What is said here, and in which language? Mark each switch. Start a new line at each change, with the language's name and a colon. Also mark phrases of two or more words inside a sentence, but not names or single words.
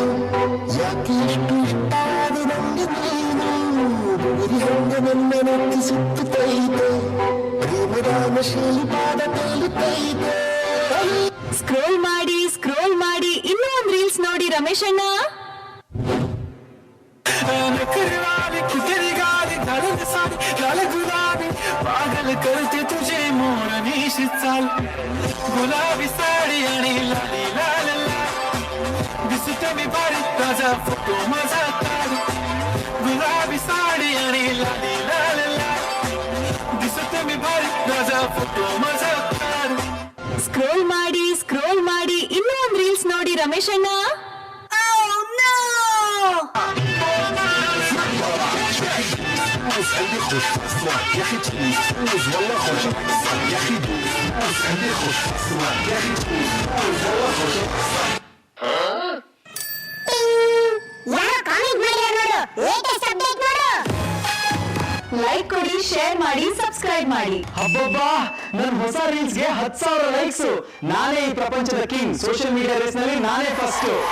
Kannada: ಯಾಕೆ ಇಷ್ಟು ಇಷ್ಟ ಅದು ನಂಗೆ ನೀನು ಗುರಿ ಹಂಗ ನನ್ನ ನೆತ್ತಿ ಸುತ್ತೈತೆ ಪ್ರೇಮದ ನಶೆಯಲ್ಲಿ ಪಾದ ತೇಲುತ್ತೈತೆ. ಸ್ಕ್ರೋಲ್ ಮಾಡಿ ಇನ್ನೂ ಒಂದ್ ರೀಲ್ಸ್ ನೋಡಿ ರಮೇಶ್ ಅಣ್ಣ.
Hindi: पागल करते तुझे मोर निशित चाल
Marathi: गुलाबी साडी आणि लाली लाल दिसते मी भारी ताजा फोटो माझा काढ गुलाबी साडी आणि लाली लाल दिसते मी भारी ताजा फोटो माझा काढ.
Kannada: ಸ್ಕ್ರೋಲ್ ಮಾಡಿ ಇನ್ನೂ ಒಂದ್ ರೀಲ್ಸ್ ನೋಡಿ ರಮೇಶ್ ಅಣ್ಣ.
Arabic: عندي خوش اسمع يا اخي تفوز والله خوش يا اخي تفوز عندي خوش اسمع يا اخي تفوز والله خوش.
Kannada: ಯಾರು ಕಾಮೆಂಟ್ ಮಾಡಿರೋ ನೋಡು,
English: latest update
Kannada: ನೋಡು. ಲೈಕ್ ಕೊಡಿ, ಶೇರ್ ಮಾಡಿ, ಸಬ್ಸ್ಕ್ರೈಬ್ ಮಾಡಿ. ಹಬ್ಬಬ್ಬಾ ನನ್ನ ಹೊಸ ರೀಲ್ಸ್ಗೆ 10,000 ಲೈಕ್ಸ್. ನಾನೇ ಈ ಪ್ರಪಂಚದ ಕಿಂಗ್.
English: social media race
Kannada: ನಲ್ಲಿ ನಾನೇ ಫಸ್ಟ್.